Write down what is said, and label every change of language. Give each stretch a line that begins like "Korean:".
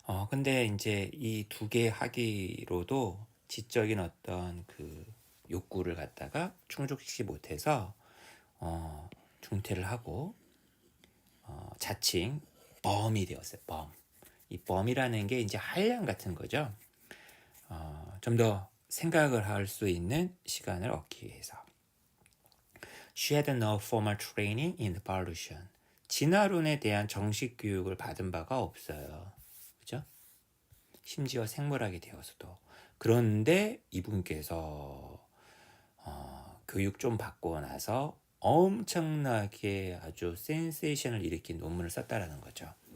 Korean: 근데 이제 이 두 개 학위로도 지적인 어떤 그 욕구를 갖다가 충족시키지 못해서 중퇴를 하고 자칭 범이 되었어요. 범. 이 범이라는 게 이제 한량 같은 거죠. 좀 더 생각을 할 수 있는 시간을 얻기 위해서.
English: She had no formal training in evolution.
Korean: 진화론에 대한 정식 교육을 받은 바가 없어요. 그죠? 심지어 생물학에 되어서도. 그런데 이분께서 교육 좀 받고 나서 엄청나게 아주 센세이션을 일으킨 논문을 썼다라는 거죠.